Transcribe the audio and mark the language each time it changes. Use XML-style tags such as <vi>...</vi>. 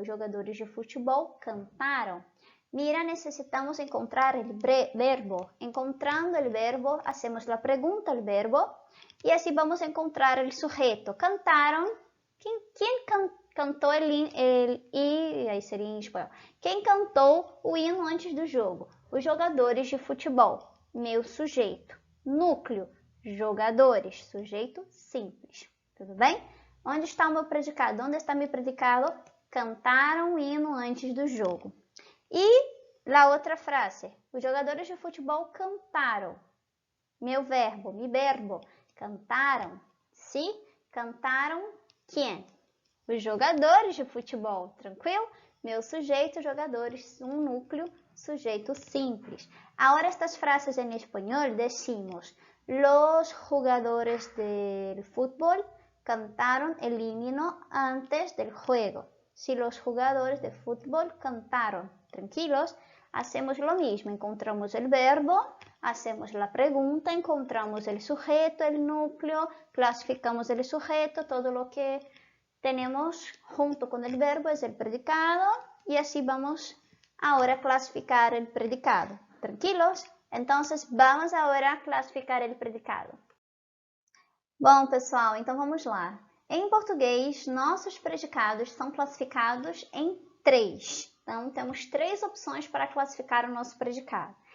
<pt>Os jogadores de futebol cantaram.</pt> <es>Mira, necesitamos encontrar el verbo. Encontrando el verbo, hacemos la pregunta al verbo y así vamos a encontrar el sujeto. Cantaron.</es> <pt>¿Quién cantou e aí seria em espanhol. Quem cantou o hino antes do jogo? Os jogadores de futebol. Meu sujeito. Núcleo. Jogadores. Sujeito simples. Tudo bem? Onde está o meu predicado? Onde está meu predicado? Cantaram o hino antes do jogo. E a outra frase, os jogadores de futebol cantaram. Meu verbo, mi verbo, cantaram. ¿Sí? Cantaram quem? Os jogadores de futebol, tranquilo? Meu sujeito, jogadores, um núcleo, sujeito simples. Agora estas frases em espanhol</pt> <es>decimos, los jugadores del fútbol cantaron el himno antes del juego. Si los jugadores de fútbol cantaron. Tranquilos, hacemos lo mismo, encontramos el verbo, hacemos la pregunta, encontramos el sujeto, el núcleo, clasificamos el sujeto, todo lo que tenemos junto con el verbo es el predicado y así vamos ahora a clasificar el predicado. Tranquilos? Entonces vamos ahora a clasificar el predicado.</es> <pt>Bom, pessoal, então vamos lá. Em português, nossos predicados são classificados em 3. Então, temos 3 opções para classificar o nosso predicado.</pt>